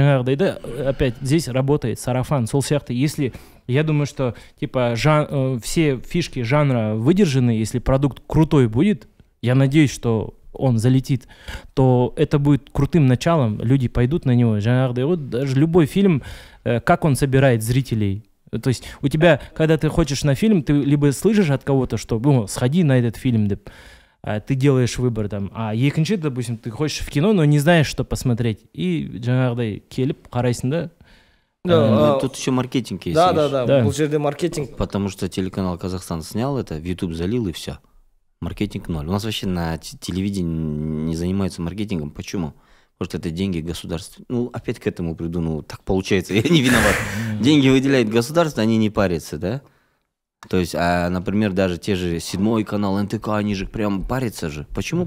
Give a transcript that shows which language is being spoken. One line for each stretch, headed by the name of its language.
Russian: Жанрдайда опять здесь работает сарафан,
Kazakh: сол сияқты.
Russian: Если, я думаю, что типа все фишки жанра выдержаны, если продукт крутой будет, я надеюсь, что он залетит, то это будет крутым началом, люди пойдут на него. Жанрдайда, вот даже любой фильм, как он собирает зрителей. То есть у тебя, когда ты хочешь на фильм, ты либо слышишь от кого-то, что сходи на этот фильм, ты делаешь выбор там.
Kazakh: А екінші,
Russian: допустим, ты хочешь в кино, но не знаешь, что посмотреть.
Kazakh: И жаңағыдай келіп қарайсың да.
Russian: Тут еще маркетинг есть. Да, видишь. да, Да. да. Был же маркетинг. Потому что телеканал Казахстан снял это, в YouTube залил и все. Маркетинг ноль. У нас вообще на телевидении не занимаются маркетингом. Почему? Потому что это деньги государства. Ну, опять к этому приду, ну, так получается, я не виноват. Деньги выделяет государство, они не парятся, да? То есть, например, даже те же 7-й канал, НТК, они же прям парятся же. Почему?